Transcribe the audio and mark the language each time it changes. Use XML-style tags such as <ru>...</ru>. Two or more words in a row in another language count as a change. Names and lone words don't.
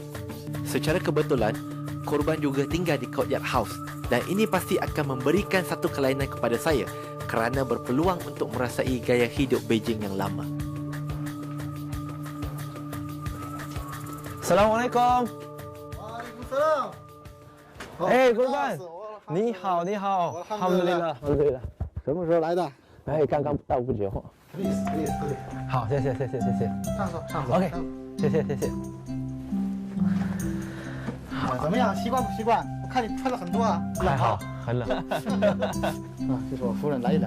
<ms>Secara kebetulan, Korban juga tinggal di Courtyard House dan ini pasti akan memberikan satu kelainan kepada saya kerana berpeluang untuk merasai gaya hidup Beijing yang lama. Assalamualaikum. Waalaikumsalam.</ms> <zh>Eh, Korban. 你好，你好. Alhamdulillah, alhamdulillah. 什么时候来的？哎，刚刚到不久。可以，可以，可以。好，谢谢，谢谢，谢谢。上手，上手。 OK，谢谢，谢谢。怎么样？习惯不习惯？我看你穿了很多啊。还好，很冷。啊，这是我夫人，来一点。</zh>